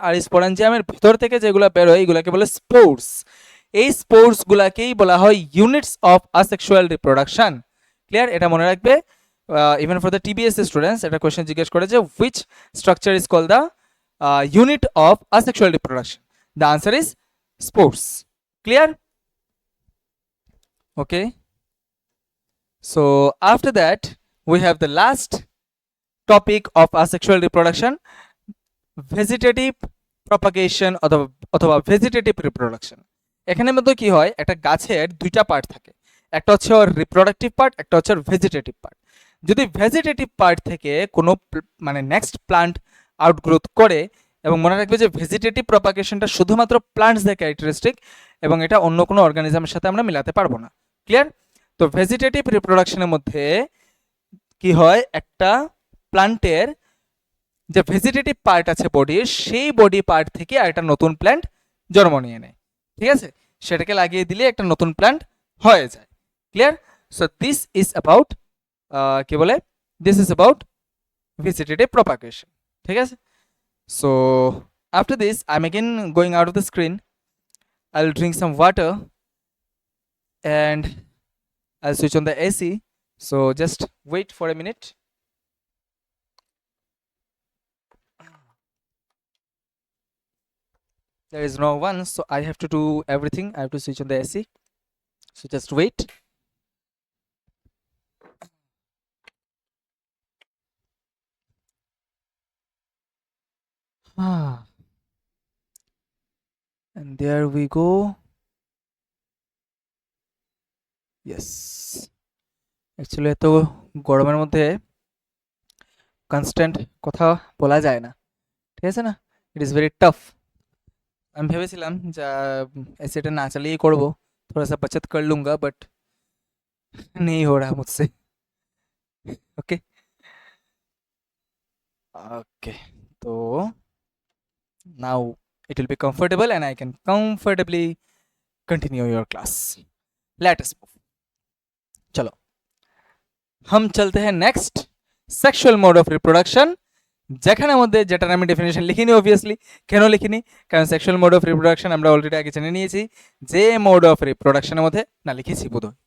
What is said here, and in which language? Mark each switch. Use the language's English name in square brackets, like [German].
[Bangla] আর এই স্পোরাঞ্জিয়ামের ভিতর থেকে যেগুলো বেরোয় এগুলোকে বলে স্পোর্স। এই স্পোর্স গুলাকেই বলা হয় units of asexual reproduction. Clear? এটা মনে রাখবে, [English] even for the TBS students [Bangla] এটা কোয়েশ্চেন জিজ্ঞেস করে যে [English] Which structure is called the unit of asexual reproduction. The answer is spores. Clear? Okay. So after that we have the last topic of asexual reproduction, vegetative propagation অথবা vegetative reproduction. [Bangla] এখানের মধ্যে কি হয়, একটা গাছের দুইটা পার্ট থাকে, একটা হচ্ছে ওর রিপ্রোডাক্টিভ পার্ট, একটা হচ্ছে ওর ভেজিটেটিভ পার্ট। যদি ভেজিটেটিভ পার্ট থেকে কোনো মানে নেক্সট প্লান্ট আউটগ্রোথ করে, এবং মনে রাখবে যে ভেজিটেটিভ প্রপাগেশনটা শুধুমাত্র প্লান্টসদের ক্যারেক্টারিস্টিক এবং এটা অন্য কোনো অর্গানিজমের সাথে আমরা মিলাতে পারবো না। ক্লিয়ার? তো ভেজিটেটিভ রিপ্রোডাকশনের মধ্যে কি হয়, একটা প্লান্টের যে ভেজিটেটিভ পার্ট আছে বডির, সেই বডি পার্ট থেকে একটা নতুন প্ল্যান্ট জন্ম নিয়ে নেয়। ঠিক আছে, সেটাকে লাগিয়ে দিলে একটা নতুন প্ল্যান্ট হয়ে যায়। Clear? [English] so this is about [Bangla] কি বলে, [English] This is about vegetative propagation. [Bangla] ঠিক আছে, [English] So after this I am again going out of the screen. I will drink some water and I'll switch on the AC. So just wait for a minute. There is no one, so I have to do everything. I have to switch on the AC. So just wait. And there we go. Yes. [Bangla] Actually এত গরমের মধ্যে constant কথা বলা যায় না, ঠিক আছে না, [English] It is very tough. [Bangla] আমি ভেবেছিলাম যে এসিটা না চালিয়েই করবো, [Hindi] थोड़ा सा बचत कर लूंगा, बट नहीं हो रहा मुझसे। ओके ओके, तो [English] now it will be comfortable and I can comfortably continue your class. Let us move. [Hindi] चलो हम चलते हैं next [Bangla] sexual mode of reproduction, যেখানে মধ্যে যেটার আমি ডেফিনেশন লিখিনি। অবভিয়াসলি কেন লিখিনি, কারণ সেক্সুয়াল মোড অফ রিপ্রোডাকশন আমরা অলরেডি আগে জেনে নিয়েছি যে মোড অফ রিপ্রোডাকশনের মধ্যে না লিখেছি বোধহয়।